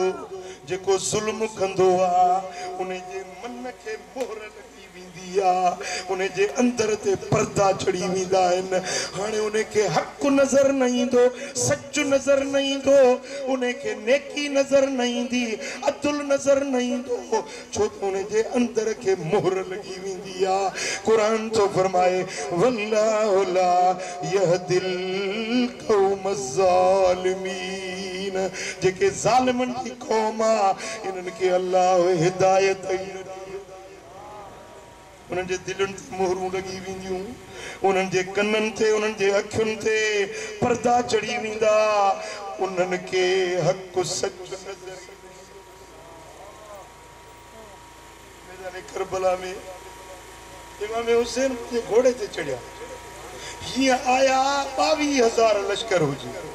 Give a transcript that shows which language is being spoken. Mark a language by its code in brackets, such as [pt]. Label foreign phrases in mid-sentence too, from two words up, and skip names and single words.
[sd] जेको ज़ुल्म कंदो आहे उन जे मन खे मोहर लॻी वेंदी आहे उन जे अंदर ते पर्दा चढ़ी वेंदा आहिनि हाणे उन खे हक़ नज़र न ईंदो सच नज़र न ईंदो उन खे नेकी नज़र न ईंदी अदल नज़र न ईंदो छो त उन जे अंदर खे मोहर लॻी वेंदी आहे क़ुरान थो फरमाए [ar] والله لا يهدي القوم الظالمين [sd] जेके ज़ालिमनि जी क़ौम आहे इन्हनि खे अल्लाह हिदायत उन्हनि जे दिलनि ते मोहरूं लॻी वेंदियूं उन्हनि जे कननि ते उन्हनि जे अखियुनि ते पर्दा चढ़ी वेंदा उन्हनि खे हक़ सच नज़र मैदान करबला में इमाम हुसैन जे घोड़े ते चढ़िया हीअं आया 22,000 लश्कर हुजे